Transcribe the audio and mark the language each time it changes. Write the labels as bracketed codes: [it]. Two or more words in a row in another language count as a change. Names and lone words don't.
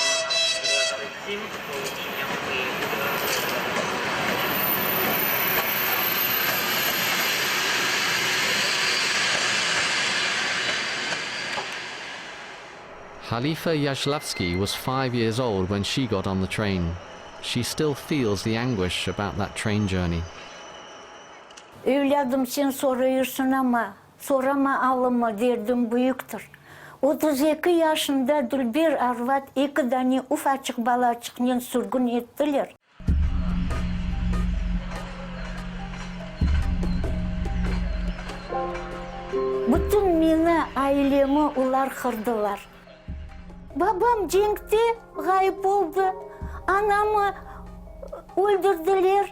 [en] Khalifa Yashlavsky was 5 years old when she got on the train. She still feels the anguish about that train journey. [crh] Evladım sen soruyorsun ama sorama alımı derdim büyüktür. 32 yaşında Dülber Arvat 2 tane ufacık balacıkla sürgün ettiler. Bütün meni, ailemi ular kırdılar. Babam cenkte gayip oldu. Anamı öldürdüler.